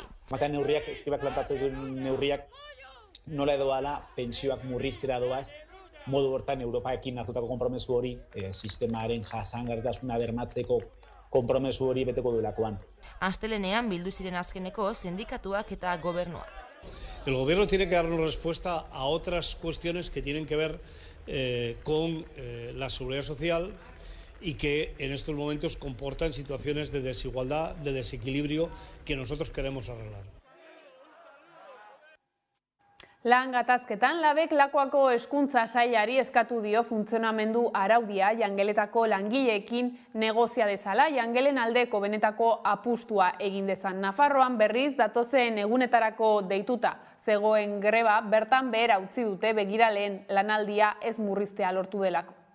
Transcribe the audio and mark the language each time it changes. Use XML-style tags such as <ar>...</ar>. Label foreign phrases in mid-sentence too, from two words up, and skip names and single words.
<eu>Batean neurriak, Eskibak plantatzen duen neurriak nola edo ala pentsioak murriztera doaz, modu hortan Europaekin hartutako konpromesu hori, sistemaren jasangarritasuna bermatzeko konpromesu hori beteko duelakoan. Astelenean bildu ziren azkeneko sindikatuak eta gobernua.</eu> <es>El gobierno tiene que dar una respuesta a otras cuestiones que tienen que ver con la seguridad social y que en estos momentos comportan situaciones de desigualdad, de desequilibrio que nosotros queremos arreglar.</es> <eu>Lan gatazketan labek Lakuako hezkuntza sailari eskatu dio funtzionamendu araudia jangeletako langileekin negozia dezala, jangelen aldeko benetako apustua egin dezan. Nafarroan berriz datozen egunetarako deituta zegoen greba bertan behera utzi dute begiraleen lanaldia ez murriztea lortu delako.</eu>